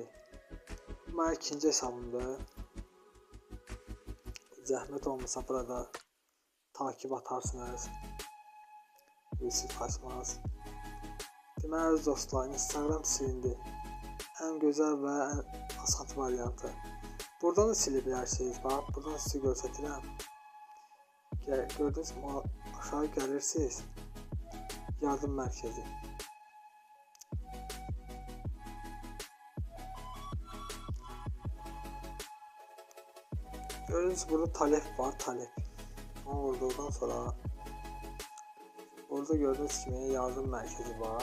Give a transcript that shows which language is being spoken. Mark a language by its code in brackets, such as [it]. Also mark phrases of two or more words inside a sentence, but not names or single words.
[az] Bu mənim ikinci hesabımdır. Zəhmət olmasa burada [tr] takip atarsınız. Resit açmaz. [az] Deməli dostlar, Instagram silindi. Ən gözəl və ən asan variantı. Buradan da silə bilərsiniz. Bax, buradan sizi göstərirəm. [tr] Gördünüz mü? Aşağı gelirsiniz. Yardım merkezi. Gördüğünüz burada talep var, talep. Onu vurduğundan sonra burada gördüğünüz gibi yardım merkezi var.